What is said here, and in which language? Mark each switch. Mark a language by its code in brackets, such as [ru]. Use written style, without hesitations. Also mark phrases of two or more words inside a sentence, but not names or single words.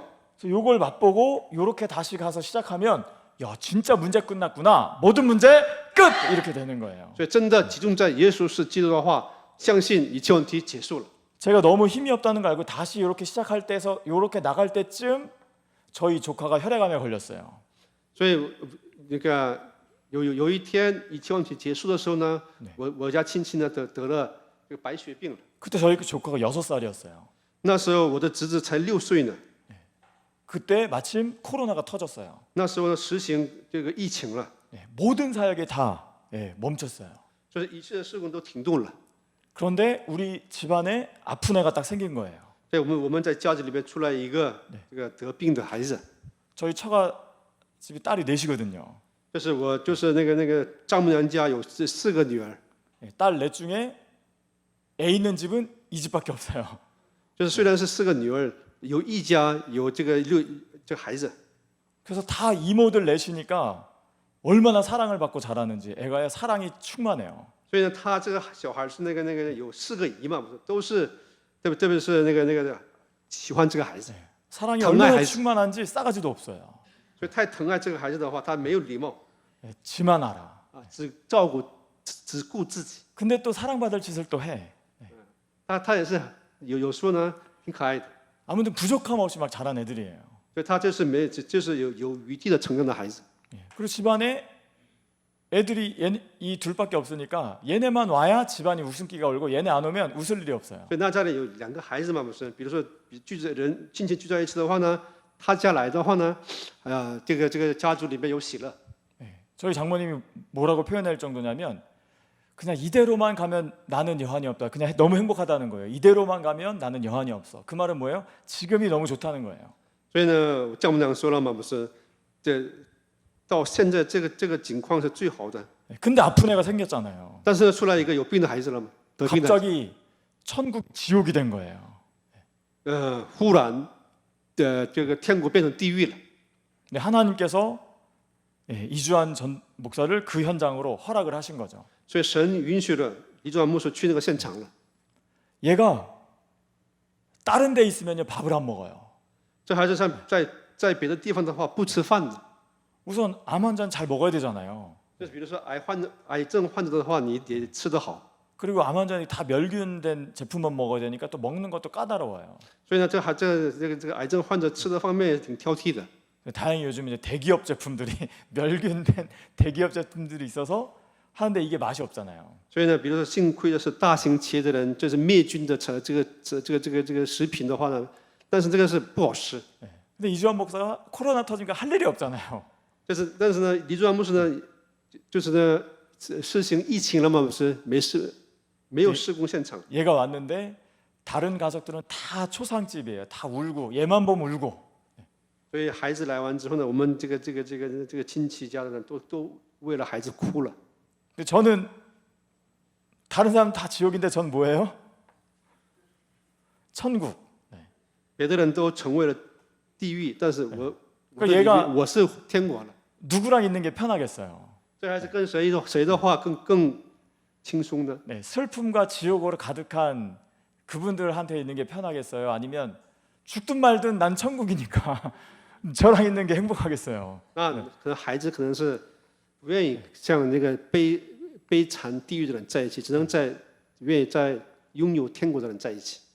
[ko] 그래서 이걸 맛보고 이렇게 다시 가서 시작하면 야 진짜 문제 끝났구나. 모든 문제 끝 이렇게 되는 거예요. [zh] 所以真的集中在耶稣是基督的话，相信一切问题结束了。 [ko] 제가 너무 힘이 없다는 거 알고 다시 이렇게 시작할 때에서 이렇게 나갈 때쯤 저희 조카가 혈액암에 걸렸어요. [zh] 所以那个有一天一切问题结束的时候呢，我家亲戚呢得了这个白血病了。 [ko] 그때 저희 조카가 6살이었어요. [zh] 那时候我的侄子才6岁呢。 [ko] 그때 마침 코로나가 터졌어요. [zh] 那时候呢实行这个疫情了， [ko] 모든 사역이 다 멈췄어요. [zh] 所以一切的事工都停顿了。 [ko] 그런데 우리 집안에 아픈 애가 딱 생긴 거예요. [zh] 所以我们在家里面出来一个这个得病的孩子， [ko] 저희 처가 집이 딸이 넷이거든요. [zh] 就是那个丈母娘家有4个女儿， [ko] 딸 넷 중에 애 있는 집은 이 집밖에 없어요. [zh] 就是虽然是4个女儿，有一家有这个孩子， [ko] 그래서 다 이모들 넷이니까 얼마나 사랑을 받고 자라는지 애가 사랑이 충만해요. [zh] 所以呢，他这个小孩是那个有4个姨嘛，不是都是特别是那个喜欢这个孩子， [ko] 사랑이 [zh] 疼爱 [ko] 얼마나 [zh] 孩子。 [ko] 충만한지 싸가지도 없어요. [zh] 所以太疼爱这个孩子的话，他没有礼貌 [ko] 지만 알아. [zh] 啊，只顾自己。 [ko] 근데 또 사랑받을 짓을 또 해. [zh] 他也是有时候呢挺可爱的， [ko] 아무튼 부족함 없이 막 자란 애들이에요. [zh] 所以他就是有余地的成长的孩子。 [ko] 그리고 집안에 애들이 이 둘밖에 없으니까 얘네만 와야 집안이 웃음기가 올고 얘네 안 오면 웃을 일이 없어요. [zh] 所以那家里有2个孩子嘛，不是？比如说亲戚聚在一起的话呢，他家来的话呢，这个家族里面有喜乐。 [ko] 저희 장모님이 뭐라고 표현할 정도냐면 그냥 이대로만 가면 나는 여한이 없다. 그냥 너무 행복하다는 거예요. 이대로만 가면 나는 여한이 없어. 그 말은 뭐예요? 지금이 너무 좋다는 거예요. [zh] 所以呢，丈母娘说了嘛，不是？到现在这个情况是最好的。 [ko] 근데 아픈 애가 생겼잖아요. [zh] 但是呢，出来一个有病的孩子了嘛，得病的孩子， [ko] 갑자기 천국 지옥이 된 거예요. [zh] 忽然这个天国变成地狱了。 [ko] 근데 하나님께서 이주한 전 목사를 그 현장으로 허락을 하신 거죠. [zh] 所以神允许了李传牧师去那个现场了。 [ko] 얘가 다른 데 있으면요 밥을 안 먹어요. [zh] 这孩子在别的地方的话不吃饭的， [ko] 우선 암 환자는 잘 먹어야 되잖아요. [zh] 就是比如说癌症患者的话，你得吃得好。 [ko] 그리고 암 환자는 다 멸균된 제품만 먹어야 되니까 또 먹는 것도 까다로워요. [zh] 所以呢，这个癌症患者吃的方面也挺挑剔的。 [ko] 다행히 요즘 이제 대기업 제품들이 멸균된 대기업 제품들이 있어서 하는데 이게 맛이 없잖아요. [zh] 所以呢，比如说幸亏的是大型企业的人，就是灭菌的这个食品的话呢，但是这个是不好吃。 [ko] 근데 이주환 목사가 코로나 터지니까 할 일이 없잖아요. [zh] 但是呢，李传牧师呢，就是呢实行疫情了嘛，不是没有施工现场。 [ko] 얘가 왔는데 다른 가족들은 다 초상집이에요. 다 울고 얘만 보면 울고. [zh] 所以孩子来完之后呢，我们这个亲戚家的人都为了孩子哭了。 [ko] 근데 저는 다른 사람 다 지옥인데 전 뭐예요? 천국. [zh] 别的人都成为了地狱，但是我是天国了。 [ko] 누구랑 있는 게 편하겠어요? [zh] 这还是跟谁的话更轻松呢？ [ko] 네, 슬픔과 지옥으로 가득한 그분들한테 있는 게 편하겠어요? 아니면 죽든 말든 난 천국이니까 저랑 있는 게 행복하겠어요. [zh] 那可能孩子可能是不愿意像那个悲惨地狱的人在一起，只能愿意在拥有天国的人在一起。